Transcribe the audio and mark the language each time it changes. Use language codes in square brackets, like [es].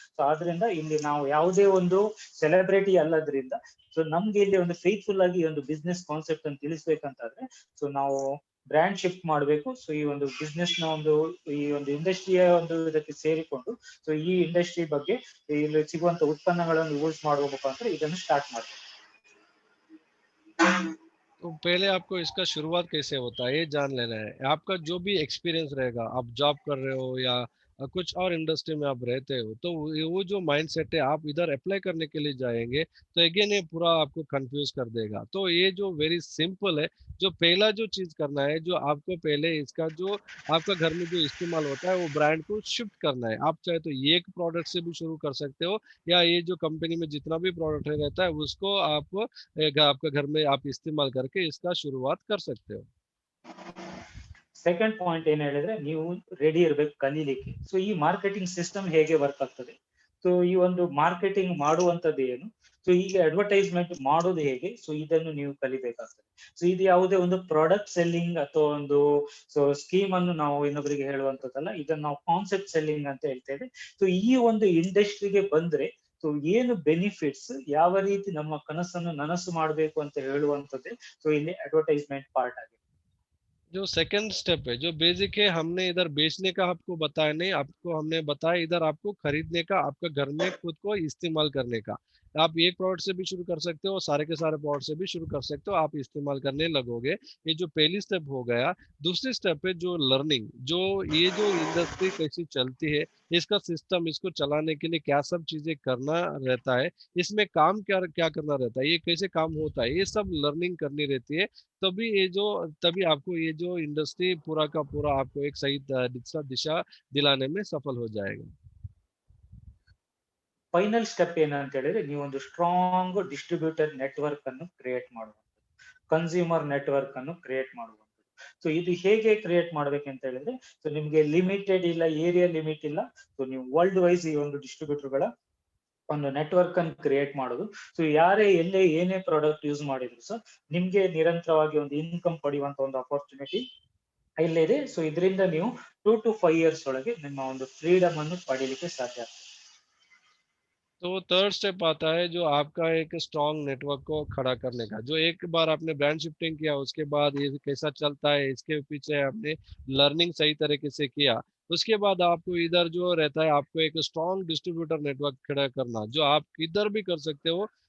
[kn] So ಆದ್ರಿಂದ ಇಲ್ಲಿ ನಾವು ಯಾವುದೇ ಒಂದು ಸೆಲೆಬ್ರಿಟಿ ಅಲ್ಲದ್ರಿಂದ, ಸೊ ನಮ್ಗೆ ಇಲ್ಲಿ ಒಂದು ಫೇತ್ಫುಲ್ ಆಗಿ ಒಂದು ಬಿಸ್ನೆಸ್ ಕಾನ್ಸೆಪ್ಟ್ ಅನ್ನು ತಿಳಿಸ್ಬೇಕಂತಾದ್ರೆ, ಸೊ ನಾವು ಬ್ರ್ಯಾಂಡ್ ಶಿಫ್ಟ್ ಮಾಡಬೇಕು. ಸೊ ಈ ಒಂದು ಬಿಸ್ನೆಸ್ ನ ಒಂದು, ಈ ಒಂದು ಇಂಡಸ್ಟ್ರಿಯ ಒಂದು ಇದಕ್ಕೆ ಸೇರಿಕೊಂಡು, ಸೊ ಈ ಇಂಡಸ್ಟ್ರಿ ಬಗ್ಗೆ ಇಲ್ಲಿ ಸಿಗುವಂತ ಉತ್ಪನ್ನಗಳನ್ನು ಯೂಸ್ ಮಾಡುವ ಮುಖಾಂತರ ಇದನ್ನು ಸ್ಟಾರ್ಟ್ ಮಾಡಬೇಕು. [hi] तो पहले आपको इसका शुरुआत कैसे होता है ये जान लेना है। आपका जो भी एक्सपीरियंस रहेगा, आप जॉब कर रहे हो या कुछ और इंडस्ट्री में आप रहते हो, तो वो जो माइंडसेट है आप इधर अप्लाई करने के लिए जाएंगे तो अगेन ये पूरा आपको कंफ्यूज कर देगा। तो ये जो वेरी सिंपल है, जो पहला जो चीज करना है, जो आपको पहले इसका जो आपका घर में जो इस्तेमाल होता है वो ब्रांड को शिफ्ट करना है। आप चाहे तो ये एक प्रोडक्ट से भी शुरू कर सकते हो, या ये जो कंपनी में जितना भी प्रोडक्ट रहता है उसको आप आपका घर में आप इस्तेमाल करके इसका शुरुआत कर सकते हो। [kn] ಸೆಕೆಂಡ್ ಪಾಯಿಂಟ್ ಏನ್ ಹೇಳಿದ್ರೆ, ನೀವು ರೆಡಿ ಇರ್ಬೇಕು ಕಲೀಲಿಕ್ಕೆ. ಸೊ ಈ ಮಾರ್ಕೆಟಿಂಗ್ ಸಿಸ್ಟಮ್ ಹೇಗೆ ವರ್ಕ್ ಆಗ್ತದೆ, ಸೊ ಈ ಒಂದು ಮಾರ್ಕೆಟಿಂಗ್ ಮಾಡುವಂತದ್ದು ಏನು, ಸೊ ಈಗ ಅಡ್ವರ್ಟೈಸ್ಮೆಂಟ್ ಮಾಡೋದು ಹೇಗೆ, ಸೊ ಇದನ್ನು ನೀವು ಕಲಿಬೇಕಾಗ್ತದೆ. ಸೊ ಇದು ಯಾವುದೇ ಒಂದು ಪ್ರಾಡಕ್ಟ್ ಸೆಲ್ಲಿಂಗ್ ಅಥವಾ ಒಂದು ಸೊ ಸ್ಕೀಮ್ ಅನ್ನು ನಾವು ಇನ್ನೊಬ್ಬರಿಗೆ ಹೇಳುವಂತದ್ದಲ್ಲ, ಇದನ್ನು ನಾವು ಕಾನ್ಸೆಪ್ಟ್ ಸೆಲ್ಲಿಂಗ್ ಅಂತ ಹೇಳ್ತೇವೆ. ಸೊ ಈ ಒಂದು ಇಂಡಸ್ಟ್ರಿಗೆ ಬಂದ್ರೆ ಸೊ ಏನು ಬೆನಿಫಿಟ್ಸ್, ಯಾವ ರೀತಿ ನಮ್ಮ ಕನಸನ್ನು ನನಸು ಮಾಡಬೇಕು ಅಂತ ಹೇಳುವಂತದ್ದೇ ಸೊ ಇಲ್ಲಿ ಅಡ್ವರ್ಟೈಸ್ಮೆಂಟ್ ಪಾರ್ಟ್ ಆಗಿದೆ. [hi] जो सेकंड स्टेप है, जो बेसिक है, हमने इधर बेचने का आपको बताया नहीं, आपको हमने बताया इधर आपको खरीदने का, आपका घर में खुद को इस्तेमाल करने का। आप एक प्रोडक्ट से भी शुरू कर सकते हो, सारे के सारे प्रोडक्ट से भी शुरू कर सकते हो, आप इस्तेमाल करने लगोगे। ये जो पहली स्टेप हो गया। दूसरी स्टेप है जो लर्निंग, जो ये जो इंडस्ट्री कैसी चलती है, इसका सिस्टम, इसको चलाने के लिए क्या सब चीजें करना रहता है, इसमें काम क्या क्या करना रहता है, ये कैसे काम होता है, ये सब लर्निंग करनी रहती है। तभी ये जो तभी आपको ये जो इंडस्ट्री पूरा का पूरा आपको एक सही दिशा दिशा दिलाने में सफल हो जाएगा। [kn] ಫೈನಲ್ ಸ್ಟೆಪ್ ಏನಂತ ಹೇಳಿದ್ರೆ, ನೀವೊಂದು ಸ್ಟ್ರಾಂಗ್ ಡಿಸ್ಟ್ರಿಬ್ಯೂಟರ್ ನೆಟ್ವರ್ಕ್ ಅನ್ನು ಕ್ರಿಯೇಟ್ ಮಾಡುವಂಥದ್ದು, ಕನ್ಸ್ಯೂಮರ್ ನೆಟ್ವರ್ಕ್ ಅನ್ನು ಕ್ರಿಯೇಟ್ ಮಾಡುವಂಥದ್ದು. ಸೊ ಇದು ಹೇಗೆ ಕ್ರಿಯೇಟ್ ಮಾಡ್ಬೇಕಂತ ಹೇಳಿದ್ರೆ, ಸೊ ನಿಮ್ಗೆ ಲಿಮಿಟೆಡ್ ಇಲ್ಲ, ಏರಿಯಾ ಲಿಮಿಟ್ ಇಲ್ಲ. ಸೊ ನೀವು ವರ್ಲ್ಡ್ ವೈಸ್ ಈ ಒಂದು ಡಿಸ್ಟ್ರಿಬ್ಯೂಟರ್ ಗಳ ಒಂದು ನೆಟ್ವರ್ಕ್ ಅನ್ನು ಕ್ರಿಯೇಟ್ ಮಾಡೋದು. ಸೊ ಯಾರೇ ಎಲ್ಲೇ ಏನೇ ಪ್ರಾಡಕ್ಟ್ ಯೂಸ್ ಮಾಡಿದ್ರು ಸರ್, ನಿಮ್ಗೆ ನಿರಂತರವಾಗಿ ಒಂದು ಇನ್ಕಮ್ ಪಡೆಯುವಂತ ಒಂದು ಅಪರ್ಚುನಿಟಿ ಇಲ್ಲಿದೆ. ಸೊ ಇದರಿಂದ ನೀವು [en] 2 to 5 years [kn] ಒಳಗೆ ನಿಮ್ಮ ಒಂದು ಫ್ರೀಡಮ್ ಅನ್ನು ಪಡೀಲಿಕ್ಕೆ ಸಾಧ್ಯ ಆಗ್ತದೆ. [hi] तो थर्ड स्टेप आता है जो आपका एक स्ट्रॉन्ग नेटवर्क को खड़ा करने का। जो एक बार आपने ब्रांड शिफ्टिंग किया, उसके बाद ये कैसा चलता है, इसके पीछे आपने लर्निंग सही तरीके से किया, उसके बाद आपको इधर जो रहता है, आपको एक स्ट्रॉन्ग डिस्ट्रीब्यूटर नेटवर्क खड़ा करना, जो आप इधर भी कर सकते हो।